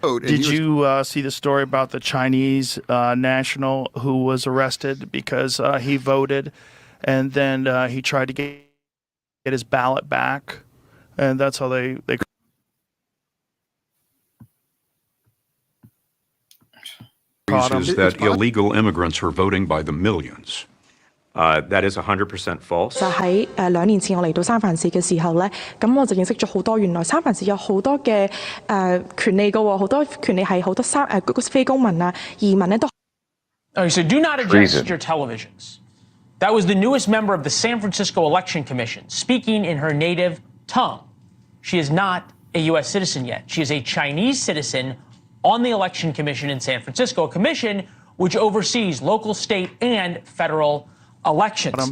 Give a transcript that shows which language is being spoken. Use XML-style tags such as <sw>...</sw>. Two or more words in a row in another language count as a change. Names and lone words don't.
<en>Did you see the story about the Chinese national who was arrested because he voted, and then he tried to get his ballot back, and that's how they. Is that illegal immigrants are voting by the millions. That is 100% false.</en> <yue>就喺2年前我嚟到三藩市嘅時候咧，咁我就認識咗好多原來三藩市有好多嘅權利㗎喎，好多權利係好多非公民啊、移民咧都。</yue> <en>Okay, so do not adjust your televisions. That was the newest member of the San Francisco Election Commission speaking in her native tongue. She is not a U.S. citizen yet. She is a Chinese citizen on the Election Commission in San Francisco, a commission which oversees local, state, and federal elections.</en>